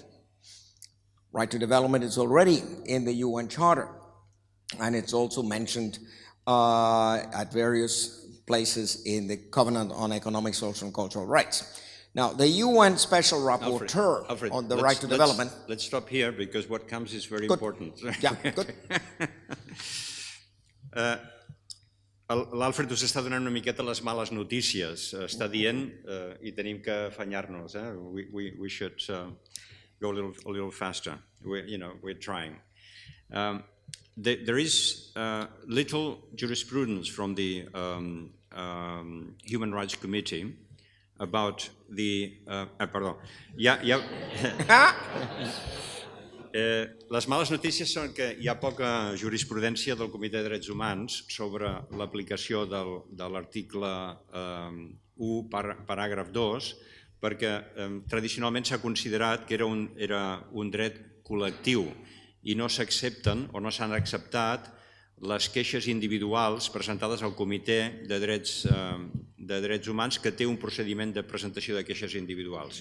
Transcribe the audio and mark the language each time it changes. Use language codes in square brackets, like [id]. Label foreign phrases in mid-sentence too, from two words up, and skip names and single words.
[en] Right to development is already in the UN Charter, and it's also mentioned at various places in the Covenant on Economic, Social, and Cultural Rights. Now, the UN Special Rapporteur Alfred, on the right to development... Let's stop here, because what comes is very important. Yeah, good. [ca] L'Alfred us està donant una miqueta les males notícies. Està dient, i tenim que afanyar-nos, [en] we should go a little faster. We're trying. There is little jurisprudence from the Human Rights Committee about the... [ca] perdó. Les males notícies són que hi ha poca jurisprudència del Comitè de Drets Humans sobre l'aplicació de l'article 1, paràgraf 2, perquè tradicionalment s'ha considerat que era un dret col·lectiu i no s'accepten o no s'han acceptat les queixes individuals presentades al Comitè de Drets Humans, que té un procediment de presentació de queixes individuals.